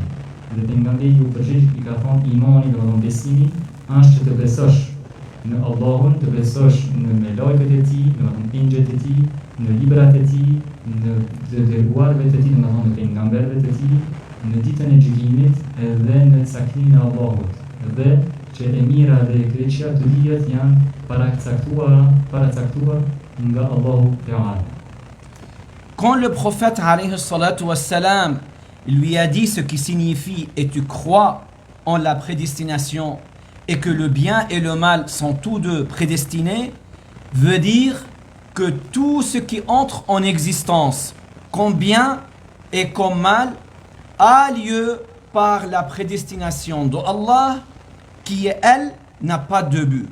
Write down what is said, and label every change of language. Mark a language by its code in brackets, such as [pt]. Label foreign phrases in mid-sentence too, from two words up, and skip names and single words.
[sq] Dhe pejgamberi u përgjigj i ka thonë imani do të thonë besimi është që të besosh në Allahun, të besosh në melekët e tij, do të thonë engjëjt e tij, në librat e tij, në të dërguarve të tij, do të thonë pejgamberët e tij, në ditën e gjykimit edhe në caktimin e Allahut. Dhe që e mira dhe e keqja të dijet janë paracaktuar nga Allahu Teala. [fr] Quand le prophète [ar] عليه الصلاة والسلام [fr] lui a dit ce qui signifie et tu crois en la prédestination et que le bien et le mal sont tous deux prédestinés, veut dire que tout ce qui entre en existence, comme bien et comme mal, a lieu par la prédestination de Allah qui, elle, n'a pas de but.